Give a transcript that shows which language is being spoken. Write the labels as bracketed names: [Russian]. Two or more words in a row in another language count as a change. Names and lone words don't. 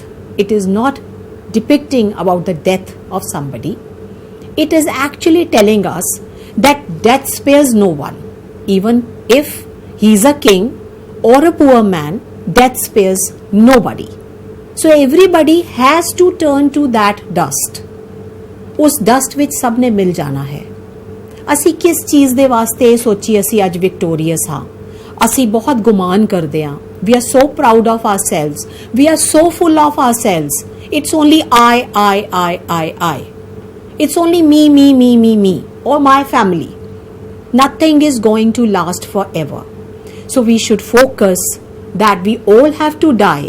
[English] It is not depicting about the death of somebody. It is actually telling us that death spares no one. Even if he is a king or a poor man, death spares nobody. So everybody has to turn to that dust. [Punjabi] ਉਸ ਡਸਟ ਵਿਚ ਸਭ ਨੇ ਮਿਲ ਜਾਣਾ ਹੈ. ਅਸੀ ਕਿਸ ਚੀਜ਼ ਦੇ ਵਾਸਤੇ ਸੋਚੀ ਅਸੀ ਅਜ ਵਿਕਟੋਰੀਅਸ ਹਾਂ. ਅਸੀ ਬਹੁਤ ਗੁਮਾਨ ਕਰਦੇ ਹਾਂ. [English] We are so proud of ourselves. We are so full of ourselves. It's only I. It's only me or my family. Nothing is going to last forever. So we should focus that we all have to die.